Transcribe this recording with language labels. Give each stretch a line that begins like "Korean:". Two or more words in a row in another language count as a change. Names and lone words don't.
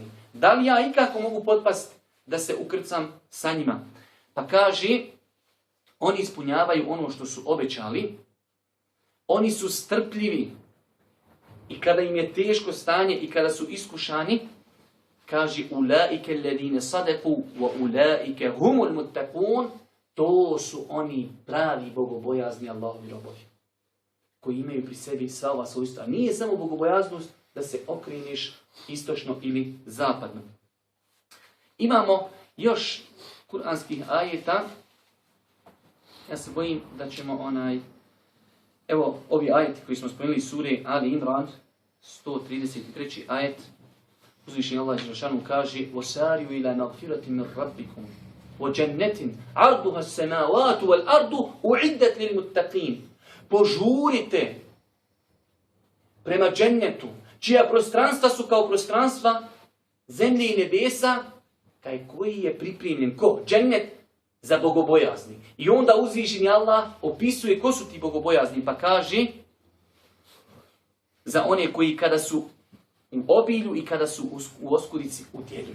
Bosnian: Da li ja ikako mogu potpasti da se ukrcam sa njima? Pa kaže, oni ispunjavaju ono što su obećali, oni su strpljivi i kada im je teško stanje i kada su iskušani, kaže
Arabic: أولئك الذين صدقوا وأولئك هم المتقون,
Bosnian: to su oni pravi bogobojazni Allahovi robovi koji imaju pri sebi sva ova svojstva. Nije samo bogobojaznost da se okreniš istočno ili zapadno. Imamo još kuranskih ajeta. Ja se bojim da ćemo evo ovi ajeti koji smo spomenuli sure Ali Imran 133. ajet. Uzvišeni Allah dželešanu kaže:
Arabic: وسارعوا إلى مغفرة من ربكم وجنة عرضها السماوات والأرض أعدت للمتقين."
Bosnian: Požurite prema džennetu, čija prostranstva su kao prostranstva zemlje i nebesa, koji je pripremljen ko? Džennet za bogobojazni. I onda uzvišeni Allah opisuje ko su ti bogobojazni, pa kaže za one koji kada su u obilju i kada su u oskurici udjeljuju.